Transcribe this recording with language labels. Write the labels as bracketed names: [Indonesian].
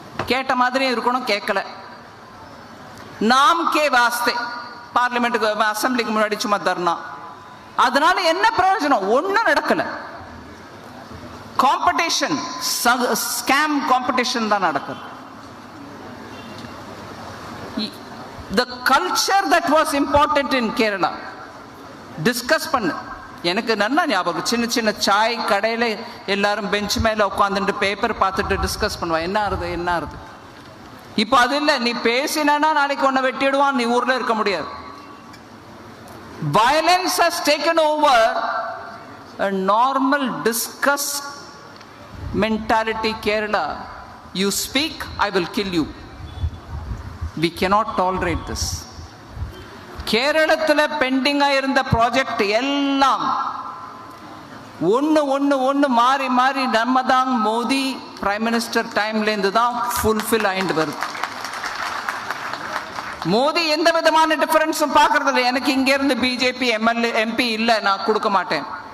[Tamil] கேட்ட மாதிரி இருக்கணும், கேட்கல. [Hindi] நாம் கே வாஸ்தே [Tamil] பார்லிமெண்ட்டுக்கு அசம்பிளிக்கு முன்னாடி சும்மா தர்ணா. அதனால என்ன பிரயோஜனம்? ஒன்னும் நடக்கல. காம்படிஷன், ஸ்கேம் காம்படிஷன் தான் நடக்குது. [English] The culture that was important in Kerala [Tamil] discuss பண்ணு. எனக்கு நல்லா ஞாபகம், சின்ன சின்ன சாய் கடையில் எல்லாரும் பெஞ்ச் மேலே உட்காந்துட்டு பேப்பர் பார்த்துட்டு டிஸ்கஸ் பண்ணுவான். என்ன ஆறுது என்ன ஆறுது. இப்போ அது இல்லை. நீ பேசினா நாளைக்கு ஒன்றை வெட்டிடுவான், நீ ஊரில் இருக்க முடியாது. [English] Violence has taken over a normal discuss mentality. Kerala, you speak, I will kill you. We cannot tolerate this. [Tamil] கேரளத்தில் பெண்டிங்கா இருந்த ப்ராஜெக்ட் எல்லாம் ஒன்று மாறி மாறி நம்ம தான் மோடி பிரைம் மினிஸ்டர் டைம்லேருந்து தான் ஃபுல்ஃபில் ஆயிட்டு வருது. மோடி எந்த விதமான டிஃபரன்ஸும் பார்க்கறது இல்லை. எனக்கு இங்கேருந்து பிஜேபி எம்பி இல்லை, நான் கொடுக்க மாட்டேன்.